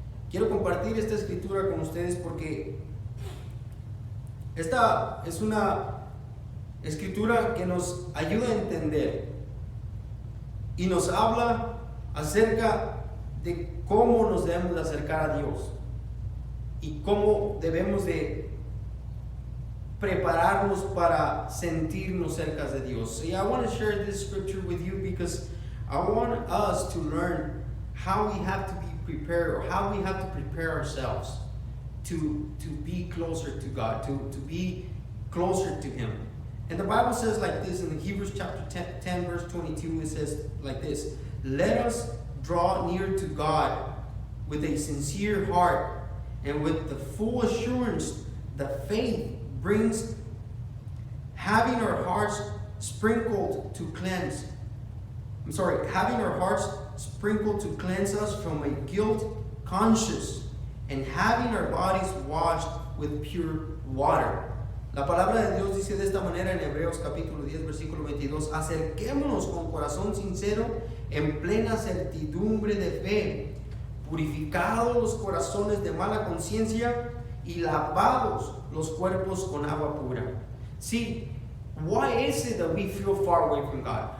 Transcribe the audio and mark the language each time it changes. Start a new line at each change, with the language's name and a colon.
Spanish: Quiero compartir esta escritura con ustedes porque esta es una escritura que nos ayuda a entender y nos habla acerca de cómo nos debemos de acercar a Dios y cómo debemos de prepararnos para sentirnos cerca de Dios.
English: So I want to share this scripture with you because I want us to learn how we have to be prepared, or how we have to prepare ourselves to be closer to God, to be closer to Him. And the Bible says like this in Hebrews chapter 10 verse 22, it says like this: let us draw near to God with a sincere heart and with the full assurance that faith brings, having our hearts sprinkled to cleanse. Having our hearts sprinkled to cleanse us from a guilt conscience, and having our bodies washed with pure water.
Spanish: La palabra de Dios dice de esta manera en Hebreos capítulo 10 versículo 22: acerquémonos con corazón sincero en plena certidumbre de fe, purificados los corazones de mala conciencia y lavados los cuerpos con agua pura.
English: See, why is it that we feel far away from God?